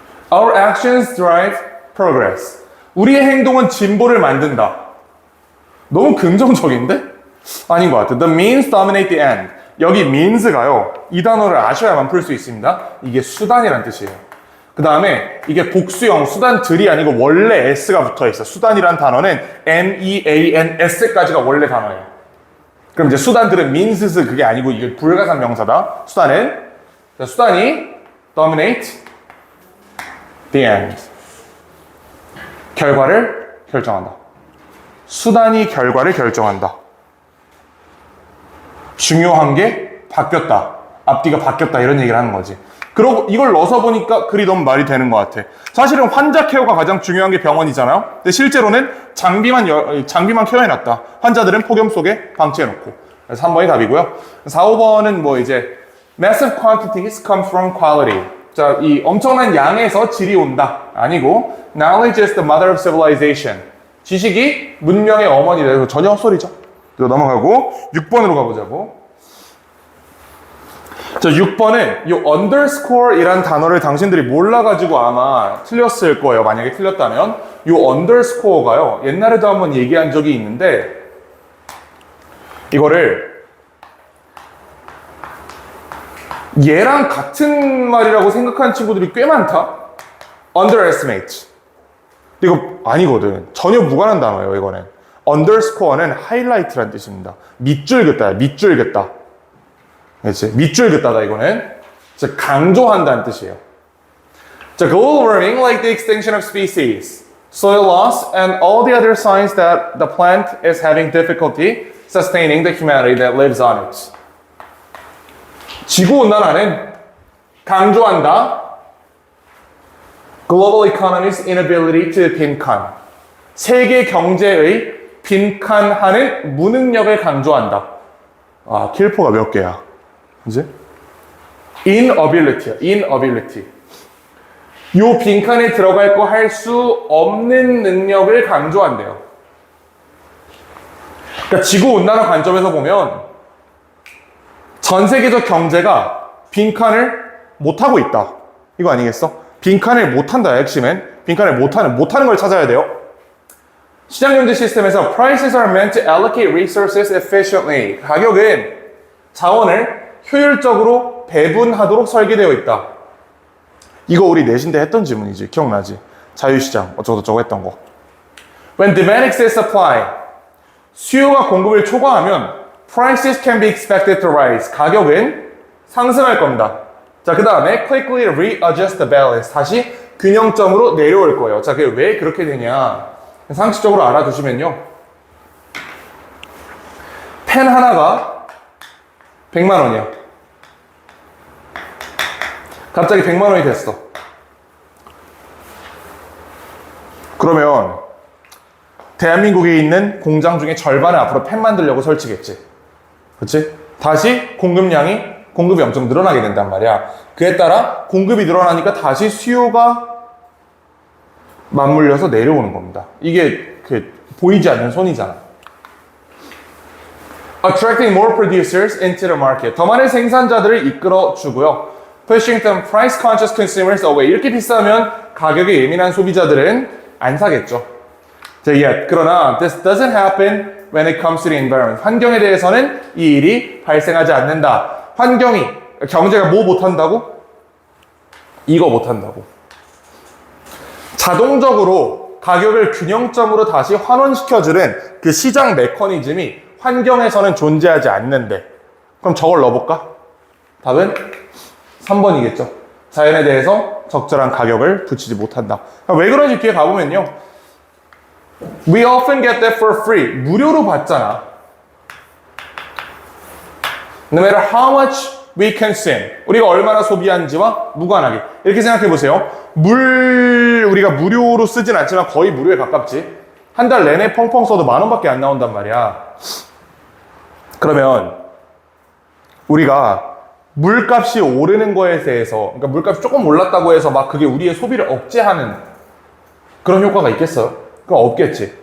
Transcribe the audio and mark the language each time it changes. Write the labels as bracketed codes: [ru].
[en] Our actions drive progress. [ko] 우리의 행동은 진보를 만든다. 너무 긍정적인데? 아닌 것 같아. [en] The means dominate the end. [ko] 여기 means가요. 이 단어를 아셔야만 풀 수 있습니다. 이게 수단이란 뜻이에요. 그 다음에 이게 복수형 수단들이 아니고 원래 s가 붙어 있어. 수단이란 단어는 means까지가 원래 단어예요. 그럼 이제 수단들은 means 그게 아니고 이게 불가산 명사다. 수단이 [en] dominate the end. [ko] 결과를 결정한다. 수단이 결과를 결정한다. 중요한 게 바뀌었다. 앞뒤가 바뀌었다. 이런 얘기를 하는 거지. 그리고 이걸 넣어서 보니까 글이 너무 말이 되는 것 같아. 사실은 환자 케어가 가장 중요한 게 병원이잖아요. 근데 실제로는 장비만 케어해놨다. 환자들은 폭염 속에 방치해놓고. 그래서 3번이 답이고요. 4, 5번은 뭐 이제 [en] massive quantities come from quality. [ko] 자, 이 엄청난 양에서 질이 온다. 아니고 [en] knowledge is the mother of civilization. [ko] 지식이 문명의 어머니다. 이거 전혀 헛소리죠. 넘어가고 6번으로 가보자고. 자, 6번은 이 underscore이란 단어를 당신들이 몰라가지고 아마 틀렸을 거예요. 만약에 틀렸다면. 이 underscore가요. 옛날에도 한번 얘기한 적이 있는데 이거를 얘랑 같은 말이라고 생각하는 친구들이 꽤 많다. underestimate. 이거 아니거든. 전혀 무관한 단어예요, 이거는. underscore는 highlight라는 뜻입니다. 밑줄 긋다야, 밑줄 긋다. 그렇지? 밑줄 긋다다, 이거는. 즉, 강조한다는 뜻이에요. [en] 자, global warming, like the extinction of species, soil loss, and all the other signs that the plant is having difficulty sustaining the humanity that lives on it. [ko] 지구온난화는 강조한다. [en] Global economy's inability to 빈칸. [ko] 세계 경제의 빈칸하는 무능력을 강조한다. 아, 킬포가 몇 개야? 이제? inability야, inability. 요 빈칸에 들어갈 거 할 수 없는 능력을 강조한대요. 그러니까 지구온난화 관점에서 보면 전 세계적 경제가 빈칸을 못하고 있다. 이거 아니겠어? 빈칸을 못한다, 핵심은. 빈칸을 못하는 걸 찾아야 돼요. 시장 경제 시스템에서 [en] prices are meant to allocate resources efficiently. [ko] 가격은 자원을 효율적으로 배분하도록 설계되어 있다. 이거 우리 내신 때 했던 질문이지. 기억나지? 자유시장 어쩌고저쩌고 했던 거. [en] When demand exceeds supply. [ko] 수요가 공급을 초과하면 [en] prices can be expected to rise. [ko] 가격은 상승할 겁니다. 자, 그 다음에 [en] quickly readjust the balance. [ko] 다시 균형점으로 내려올 거예요. 자, 그게 왜 그렇게 되냐? 상식적으로 알아두시면요. 펜 하나가 100만 원이야. 갑자기 100만 원이 됐어. 그러면 대한민국에 있는 공장 중에 절반을 앞으로 펜 만들려고 설치겠지. 그렇지? 다시 공급이 엄청 늘어나게 된단 말이야. 그에 따라 공급이 늘어나니까 다시 수요가 맞물려서 내려오는 겁니다. 이게 보이지 않는 손이잖아. [en] Attracting more producers into the market. [ko] 더 많은 생산자들을 이끌어주고요. [en] Pushing them price-conscious consumers away. [ko] 이렇게 비싸면 가격에 예민한 소비자들은 안 사겠죠. 자, 그러나 [en] this doesn't happen when it comes to the environment. [ko] 환경에 대해서는 이 일이 발생하지 않는다. 경제가 뭐 못한다고? 이거 못한다고. 자동적으로 가격을 균형점으로 다시 환원시켜주는 그 시장 메커니즘이 환경에서는 존재하지 않는데. 그럼 저걸 넣어볼까? 답은 3번이겠죠. 자연에 대해서 적절한 가격을 붙이지 못한다. 왜 그런지 뒤에 가보면요. [en] We often get that for free. [ko] 무료로 받잖아. [en] No matter how much we consume. [ko] 우리가 얼마나 소비한지와 무관하게. 이렇게 생각해 보세요. 우리가 무료로 쓰진 않지만 거의 무료에 가깝지. 한 달 내내 펑펑 써도 10,000원밖에 안 나온단 말이야. 그러면 우리가 물값이 오르는 거에 대해서, 그러니까 물값이 조금 올랐다고 해서 막 그게 우리의 소비를 억제하는 그런 효과가 있겠어요? 그럼 없겠지.